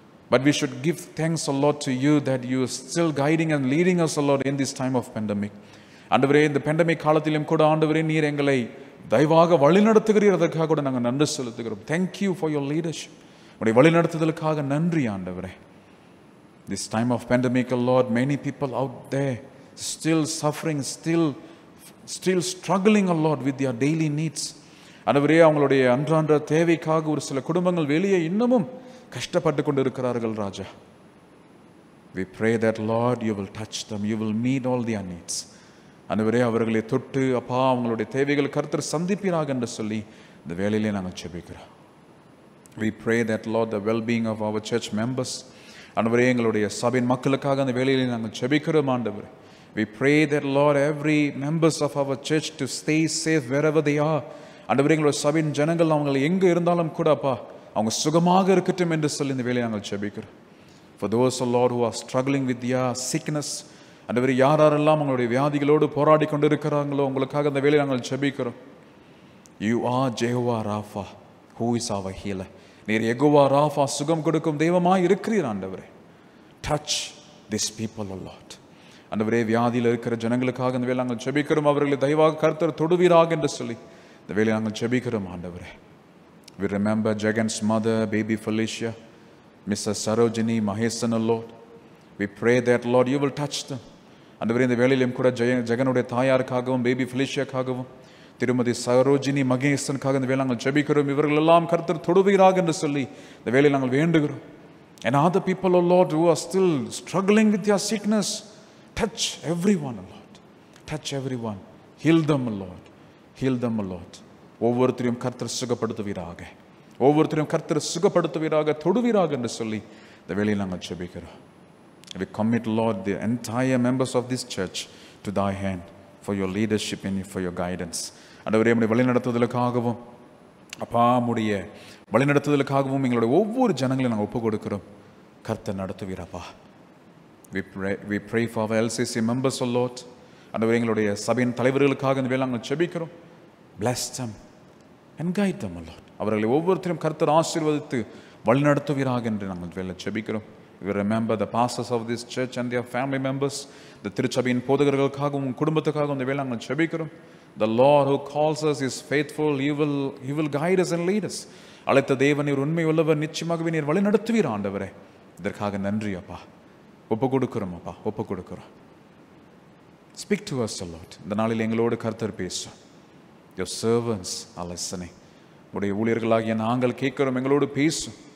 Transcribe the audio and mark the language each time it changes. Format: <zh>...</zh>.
<en>But we should give thanks a lot to you that you are still guiding and leading us a lot in this time of pandemic.</en> <ta>ஆண்டவரே, இந்த pandemic காலத்திலும் கூட ஆண்டவரே நீர் எங்களை தயவாக வழிநடத்துகிறீர், அதற்காக கூட நாங்கள் நன்றி செலுத்துகிறோம்.</ta> <en>Thank you for your leadership.</en> <ta>உடைய வழிநடத்துதலுக்காக நன்றி ஆண்டவரே.</ta> <en>This time of pandemic, Lord, many people out there still suffering, still struggling, Lord, with their daily needs.</en> <ta>ஆண்டவரே, அவங்களுடைய அன்றாட தேவைக்காக ஒரு சில குடும்பங்கள் வெளியே இன்னமும் கஷ்டப்பட்டு கொண்டு இருக்கிறார்கள் ராஜா.</ta> <en>We pray that, Lord, you will touch them, you will meet all their needs.</en> <ta>ஆண்டவரே, அவர்களை தொட்டு அப்பா அவங்களுடைய தேவைகள் கர்த்தர் சந்திப்பீராக என்று சொல்லி இந்த வேளையிலே நாங்கள் ஜெபிக்கிறோம்.</ta> <en>We pray that, Lord, the well-being of our church members.</en> <ta>ஆண்டவரே, எங்களுடைய சபையின் மக்களுக்காக அந்த வேளையிலே நாங்கள் ஜெபிக்கிறோம் ஆண்டவரே.</ta> <en>We pray that, Lord, every members of our church to stay safe wherever they are.</en> <ta>ஆண்டவரே, எங்களுடைய சபையின் ஜனங்கள் அவங்க எங்கே இருந்தாலும் கூட அப்பா அவங்க சுகமாக இருக்கட்டும் என்று சொல்லி இந்த வேளையை நாங்கள் ஜெபிக்கிறோம்.</ta> <en>For those, Lord, who are struggling with their sickness,</en> <ta>ஆண்டவரே, யாரெல்லாம் அவங்களுடைய வியாதிகளோடு போராடி கொண்டு இருக்கிறாங்களோ உங்களுக்காக அந்த வேளையை நாங்கள் ஜெபிக்கிறோம்.</ta> <en>You are Jehovah Rapha, who is our healer.</en> <ta>நீர் யெகோவா ராஃபா, சுகம் கொடுக்கும் தெய்வமாய் இருக்கிறீர் ஆண்டவரே.</ta> <en>Touch these people, Lord.</en> <ta>ஆண்டவரே, வியாதியில் இருக்கிற ஜனங்களுக்காக இந்த வேளை நாங்கள் ஜெபிக்கிறோம். அவர்களை தயவாக கர்த்தர் தொடுவீராக என்று சொல்லி இந்த வேளை நாங்கள் ஜெபிக்கிறோம் ஆண்டவரே.</ta> <en>We remember Jagan's mother, baby Felicia, Mrs. Sarojini, Mahesan, Lord. We pray that, Lord, you will touch them.</en> <ta>ஆண்டவரே, இந்த வேளையிலும் கூட ஜெகனுடைய தாயாருக்காகவும் பேபி ஃபெலிஷியாக்காகவும் திருமதி சரோஜினி மகேசனுக்காக இந்த வேளை நாங்கள் ஜெபிக்கிறோம். இவர்கள் எல்லாம் கர்த்தர் தொடுவீராக என்று சொல்லி இந்த வேளையில் நாங்கள் வேண்டுகிறோம்.</ta> <en>And other people, oh Lord, who are still struggling with their sickness, touch everyone, oh Lord. Touch everyone. Heal them, oh Lord. Heal them, oh Lord.</en> <ta>ஒவ்வொருத்தரையும் கர்த்தர் சுகப்படுத்துவீராக, ஒவ்வொருத்தரையும் கர்த்தர் சுகப்படுத்துவீராக, தொடுவீராக என்று சொல்லி இந்த வேளையில் நாங்கள் ஜெபிக்கிறோம்.</ta> <en>We commit, Lord, the entire members of this church to thy hand for your leadership and for your guidance.</en> <ta>ஆண்டவரே, உம்முடைய வழிநடத்துதலுக்காகவும் அப்பா உம்முடைய வழிநடத்துதலுக்காகவும் எங்களுடைய ஒவ்வொரு ஜனங்களையும் நாங்கள் ஒப்புக் கொடுக்கிறோம். கர்த்தர் நடத்துவீரப்பா.</ta> <en>We pray for our LCC members, O Lord.</en> <ta>ஆண்டவரே, எங்களுடைய சபையின் தலைவர்களுக்காக இந்த வேளை நாங்கள் ஜெபிக்கிறோம்.</ta> <en>Bless them and guide them, O Lord.</en> <ta>அவர்களை ஒவ்வொருத்தரையும் கர்த்தர் ஆசீர்வதித்து வழிநடத்துவீராக என்று நாங்கள் வேளை ஜெபிக்கிறோம்.</ta> <en>We remember the pastors of this church and their family members.</en> <ta>The திருச்சபையின் போதகர்களுக்காகவும் குடும்பத்துக்காகவும் இந்த வேளை நாங்கள் ஜெபிக்கிறோம்.</ta> <en>The Lord who calls us is faithful. He will guide us and lead us.</en> <ta>அழைத்த தேவன் நீர் உண்மை உள்ளவர், நிச்சயமாகவே நீர் வழி நடத்துவீர் ஆண்டவரே. இதற்காக நன்றி அப்பா. ஒப்பு கொடுக்கிறோம் அப்பா, ஒப்பு கொடுக்கிறோம்.</ta> <en>Speak to us, Lord.</en> <ta>இந்த நாளில் எங்களோடு கர்த்தர் பேசும்.</ta> <en>Your servants are listening.</en> <ta>உடைய ஊழியர்களாகிய நாங்கள் கேட்கிறோம், எங்களோடு பேசும்.</ta>